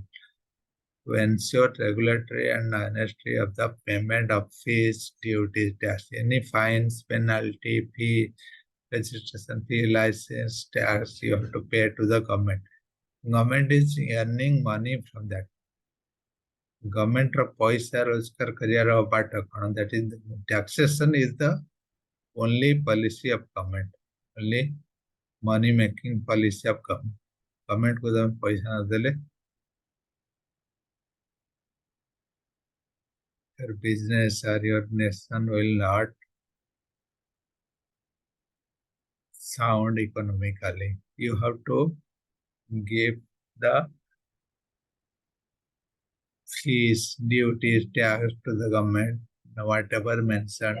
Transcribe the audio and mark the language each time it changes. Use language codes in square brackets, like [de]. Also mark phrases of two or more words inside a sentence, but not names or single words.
[en] To ensure regulatory and honesty of the payment of fees, duties, tax, any fines, penalty, fee, registration fee, license, tax, you have to pay to the government. Government is earning money from that. [or] Government ର ପଇସା ରୋଜଗାର କରିବାର ବାଟ କ'ଣ? [en] That is, taxation is the only policy of government, only money making policy of government. Government को [or] ତମେ ପଇସା ନ ଦେଲେ [en] your business or your nation will not sound economically. You have to give the fees, duties, tax to the government, whatever mentioned.